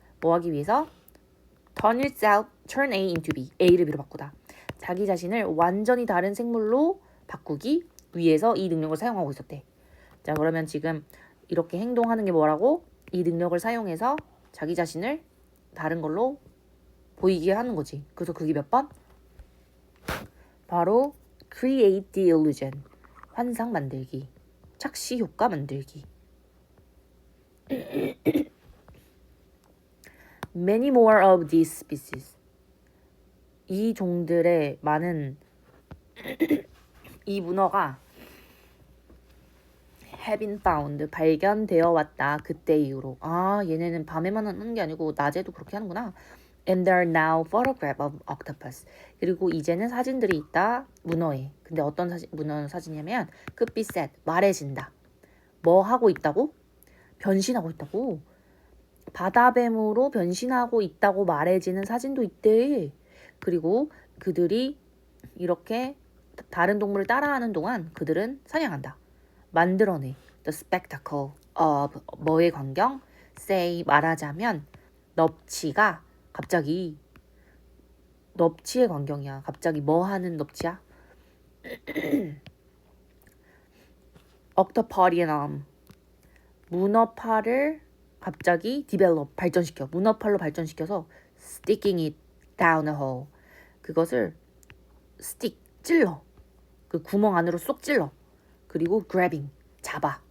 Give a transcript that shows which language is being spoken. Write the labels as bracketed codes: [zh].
[ko] 뭐 하기 위해서? [en] turn A into B. [ko] A를 B로 바꾸다. 자기 자신을 완전히 다른 생물로 바꾸기 위해서 이 능력을 사용하고 있었대. 자, 그러면 지금 이렇게 행동하는 게 뭐라고? 이 능력을 사용해서 자기 자신을 다른 걸로 보이게 하는 거지. 그래서 그게 몇 번? 바로 [en] create the illusion. [ko] 환상 만들기. 착시 효과 만들기. [en] Many more of these species. [ko] 이 종들의 많은 이 문어가 [en] have been found. [ko] 발견되어 왔다. 그때 이후로. 아, 얘네는 밤에만 하는 게 아니고 낮에도 그렇게 하는구나. [en] And there are now photograph of octopus. [ko] 그리고 이제는 사진들이 있다. 문어에. 근데 어떤 문어 사진이냐면 [en] could be said. [ko] 말해진다. 뭐 하고 있다고? 변신하고 있다고. 바다뱀으로 변신하고 있다고 말해지는 사진도 있대. 그리고 그들이 이렇게 다른 동물을 따라하는 동안 그들은 사냥한다. 만들어내. [en] The spectacle of [ko] 뭐의 광경? say 말하자면 넙치가 갑자기 넙치의 광경이야. 갑자기 뭐 하는 넙치야? octopodium 문어팔을 갑자기 develop 발전시켜. 문어팔로 발전시켜서 [en] sticking it down a hole. [ko] 그것을 stick 찔러. 그 구멍 안으로 쏙 찔러. 그리고 grabbing 잡아.